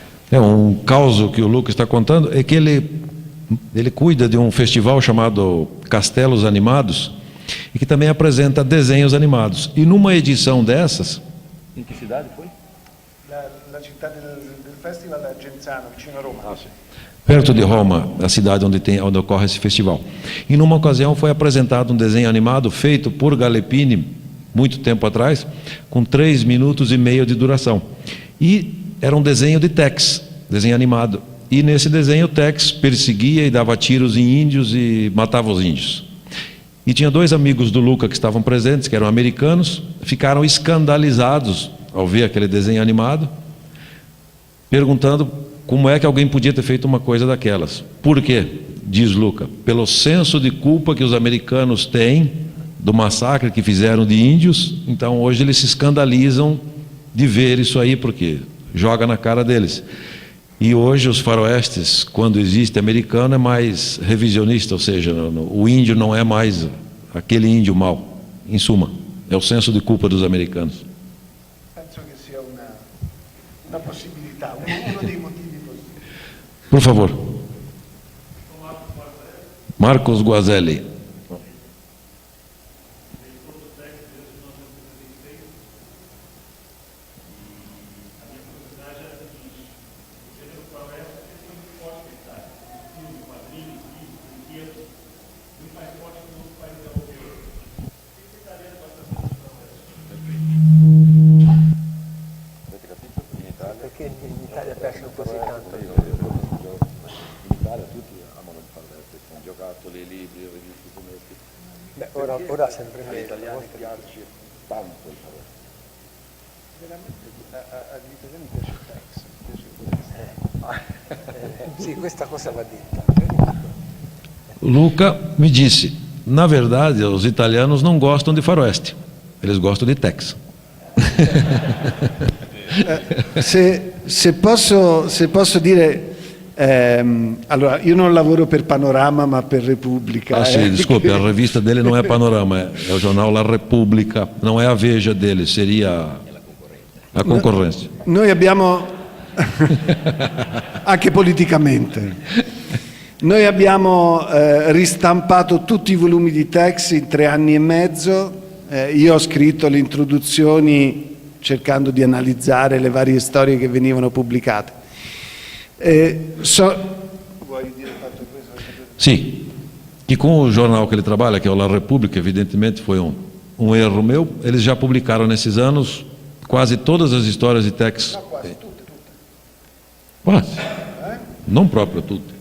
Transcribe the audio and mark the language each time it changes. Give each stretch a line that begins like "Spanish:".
Portuguese: É um caso que o Lucas está contando, é que ele cuida de um festival chamado Castelos Animados e que também apresenta desenhos animados. E numa edição dessas... Em que cidade foi?
Italian: La città del festival è Genzano, vicino a Roma.
Portuguese: Perto de Roma, a cidade onde ocorre esse festival. E numa ocasião foi apresentado um desenho animado feito por Galepini, muito tempo atrás, com 3 minutos e meio de duração. E era um desenho de Tex, desenho animado. E nesse desenho o Tex perseguia e dava tiros em índios e matava os índios. E tinha 2 amigos do Luca que estavam presentes, que eram americanos, ficaram escandalizados ao ver aquele desenho animado, perguntando como é que alguém podia ter feito uma coisa daquelas. Por quê? Diz Luca, pelo senso de culpa que os americanos têm do massacre que fizeram de índios, então hoje eles se escandalizam de ver isso aí, porque joga na cara deles. E hoje os faroestes, quando existe americano, é mais revisionista, ou seja, o índio não é mais aquele índio mau, em suma, é o senso de culpa dos americanos.
Italian: Penso che sia una possibilità, uno dei motivi possibili.
Portuguese: Por favor. Marcos Guazelli.
Italian: Perché in Italia piacciono così tanto? In Italia tutti amano il faroeste, sono giocattoli, libri, riviste, fumetti. Beh, ora sempre Agli meno. italiani piace tanto il faroeste. Veramente agli italiani piace il Tex, Sì, questa cosa va detta.
Portuguese: Luca me disse, na verdade os italianos não gostam de faroeste, eles gostam de Tex.
Italian: Se posso dire, allora io non lavoro per Panorama ma per Repubblica.
Portuguese: Ah, sim, desculpe, a revista dele não é Panorama, é o jornal La Repubblica, não é a Veja dele, seria a concorrência.
Italian: Noi abbiamo, anche politicamente, noi abbiamo ristampato tutti i volumi di Tex in 3 anni e mezzo. Io ho scritto le introduzioni cercando di analizzare le varie storie che venivano pubblicate. Vuoi dire fatto questo?
Portuguese: Sim, e com o jornal que ele trabalha, que é o La Repubblica, evidentemente foi um erro meu, eles já publicaram nesses anos quase todas as histórias de Tex.
Italian: No, quasi tutte.
Portuguese: Quase, não próprio, tutte.